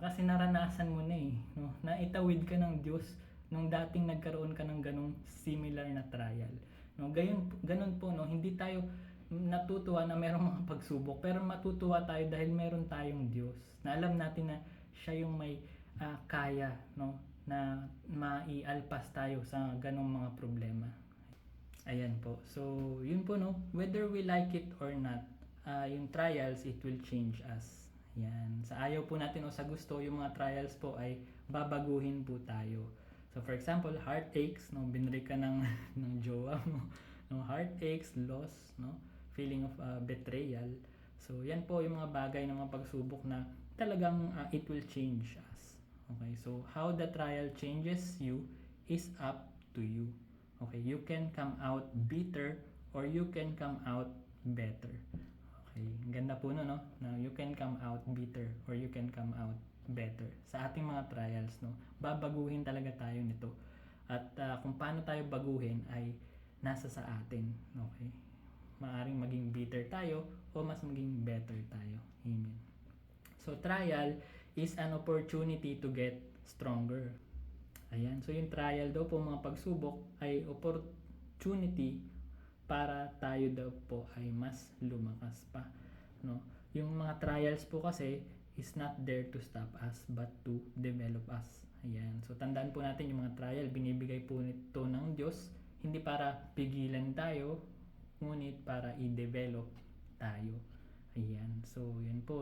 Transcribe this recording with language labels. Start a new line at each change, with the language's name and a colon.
Filipino: Kasi naranasan mo na no? Na itawid ka ng Diyos nung dating nagkaroon ka ng ganung similar na trial, no? Ganun po, no? Hindi tayo natutuwa na merong mga pagsubok, pero matutuwa tayo dahil meron tayong Diyos na alam natin na siya yung may kaya, no, na maialpas tayo sa ganong mga problema. Ayan po.
English: So, yun po, no, whether we like it or not, yung trials, it will change us.
Filipino: Yan. Sa ayaw po natin o sa gusto, yung mga trials po ay babaguhin po tayo.
English: So, for example, heartaches, no,
Filipino: binri ka ng jowa mo,
English: no, heartaches, loss, no, feeling of betrayal.
Filipino: So, yan po yung mga bagay ng mga pagsubok na talagang
English: it will change us. Okay, so how the trial changes you is up to you. Okay, you can come out bitter or you can come out better. Okay,
Filipino: ganda po no?
English: Na you can come out bitter or you can come out better.
Filipino: Sa ating mga trials, no, babaguhin talaga tayo nito. At kung paano tayo baguhin ay nasa sa atin. Okay? Maaring maging bitter tayo o mas maging better tayo. Amen.
English: So, trial is an opportunity to get stronger.
Filipino: Ayan. So, yung trial daw po, mga pagsubok, ay opportunity para tayo daw po ay mas lumakas pa. No? Yung mga trials po kasi
English: is not there to stop us but to develop us.
Filipino: Ayan. So, tandaan po natin yung mga trial, binibigay po nito ng Diyos, hindi para pigilan tayo, ngunit para i-develop tayo. Ayan. So, yun po.